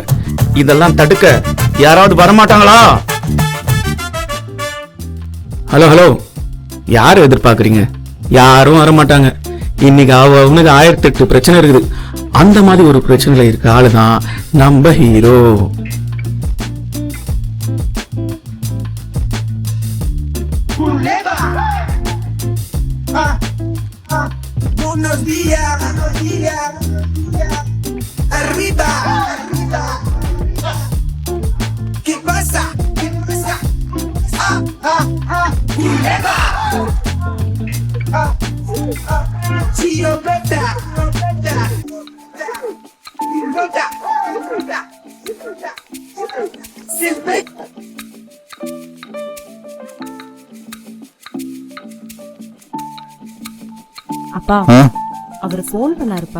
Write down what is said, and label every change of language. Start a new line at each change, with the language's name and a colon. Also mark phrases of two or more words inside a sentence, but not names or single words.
Tamil: இதெல்லாம் தடுக்க யாராவது வரமாட்டாங்களா? ஹலோ ஹலோ, யார் எதிர்பார்க்குறீங்க? யாரும் வரமாட்டாங்க. இன்னைக்கு அவனுக்கு 1008 பிரச்சனை இருக்குது. அந்த மாதிரி ஒரு பிரச்சனையில இருக்க ஆளு தான் நம்ம ஹீரோ.
Spanish: Buenos días, arriba, ¿qué pasa? Culebra, Chio Beta,
Tamil: அப்பா, அவர் ஃபோன் பண்ணாருப்பா.